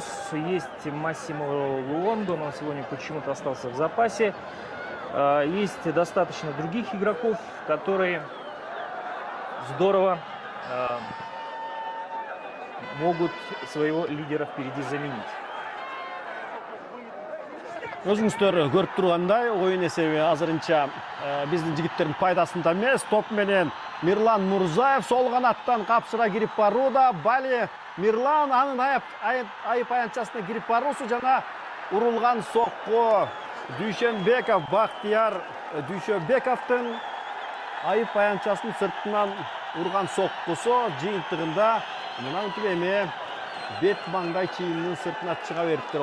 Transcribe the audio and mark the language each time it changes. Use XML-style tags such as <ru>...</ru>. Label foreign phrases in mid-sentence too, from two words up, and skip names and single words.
<ru>Есть Массимо Луонго, но он сегодня почему-то остался в запасе. Есть достаточно других игроков, которые здорово могут своего лидера впереди заменить.</ru> <ky>Өзүңүздөр көрүп тургандай, оюн эсеби азырынча биздин жигиттердин пайдасында эмес. Топ менен Мирлан Мурзаев сол канаттан капсыра кирип барууда. Бали Мирлан анын айып аянтчасына кирип баруусу жана урулган сокку Дүйшөнбеков, Бактияр Дүйшөнбековдун айып аянтчасынын сыртынан урган соккусу жыйынтыгында мынантип эме бет маңдай чийиминин сыртына чыга бериптир.</ky>